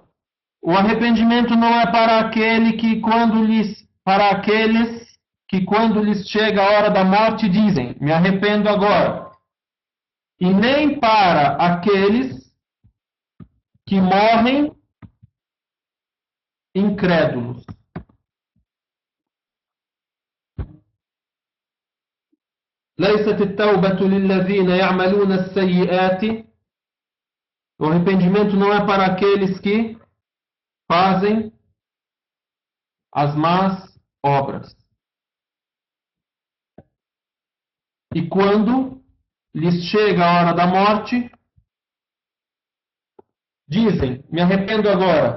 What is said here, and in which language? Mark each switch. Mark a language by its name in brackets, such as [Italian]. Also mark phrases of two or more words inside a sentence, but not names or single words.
[Portuguese] O arrependimento não é para aqueles que quando lhes chega a hora da morte dizem: me arrependo agora. E nem para aqueles que morrem incrédulos. [Arabic] ليست التوبة للذين يعملون السيئات. [Portuguese] O arrependimento não é para aqueles que fazem as más obras. E quando lhes chega a hora da morte, dizem: me arrependo agora.